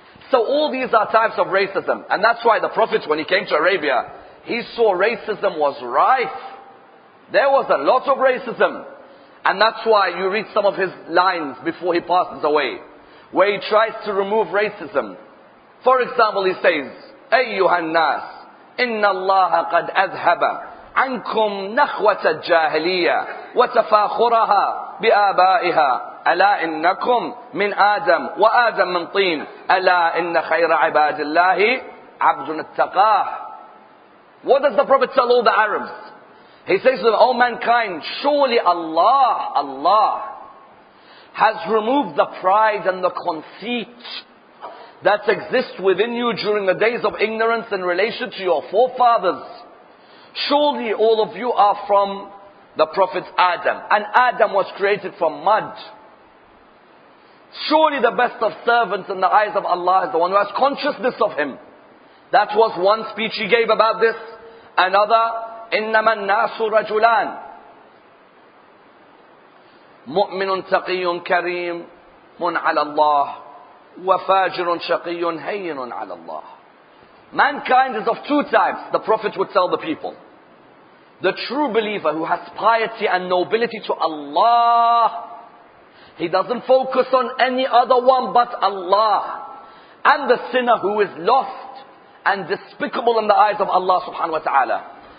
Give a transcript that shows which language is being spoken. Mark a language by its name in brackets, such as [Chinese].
[English] So all these are types of racism. And that's why the Prophet, when he came to Arabia, he saw racism was rife. There was a lot of racism. And that's why you read some of his lines before he passes away, where he tries to remove racism. For example, he says, [Arabic] أيها الناس إن الله قد أذهب عنكم نخوة الجاهلية وتفاخرها بآبائها ألا إنكم من آدم وآدم من طين ألا إن خير عباد الله عبد اتقاه. [English] What does the Prophet tell all the Arabs? He says to them, O mankind, surely Allah has removed the pride and the conceit that exists within you during the days of ignorance in relation to your forefathers. Surely all of you are from the Prophet Adam, and Adam was created from mud. Surely the best of servants in the eyes of Allah is the one who has consciousness of Him. That was one speech he gave about this. Another, [Arabic] إِنَّمَا النَّاسُ رَجُلَانِ مُؤْمِنٌ تَقِيٌّ كَرِيمٌ عَلَى اللَّهِ وَفَاجِرٌ شَقِيٌّ هَيِّنٌ عَلَى اللَّهِ. [English] Mankind is of two types, the Prophet would tell the people. The true believer who has piety and nobility to Allah. He doesn't focus on any other one but Allah. And the sinner who is lost and despicable in the eyes of Allah subhanahu wa ta'ala.